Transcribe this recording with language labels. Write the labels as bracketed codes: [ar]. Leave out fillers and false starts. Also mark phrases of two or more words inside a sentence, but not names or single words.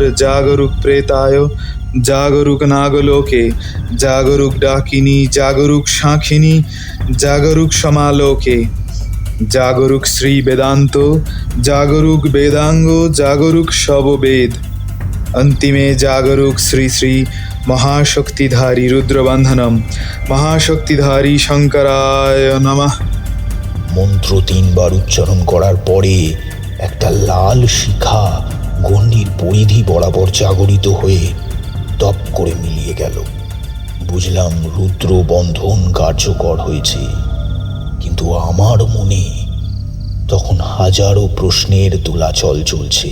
[sa] জাগরুক প্রেতায় জাগরুক নাগলোকে জাগরুক ডাকিনী জাগরুক শাখিনী জাগরুক সমালোকে জাগরুক শ্রী বেদান্ত জাগরুক বেদাঙ্গ জাগরুক শববেদ अंतिमे जागरूक श्री श्री महाशक्तिधारी रुद्रबंधनम महाशक्तिधारी शंकराय नमः। [bn] মন্ত্র 3 বার উচ্চারণ করার পরে একটা লাল শিখা গণ্ডির পরিধি বরাবর জাগরিত হয়ে দপ করে মিলিয়ে গেল। বুঝলাম রুদ্র বন্ধন কার্যকর হয়েছে। কিন্তু আমার মনে তখন হাজারো প্রশ্নের দোলাচল চলছে।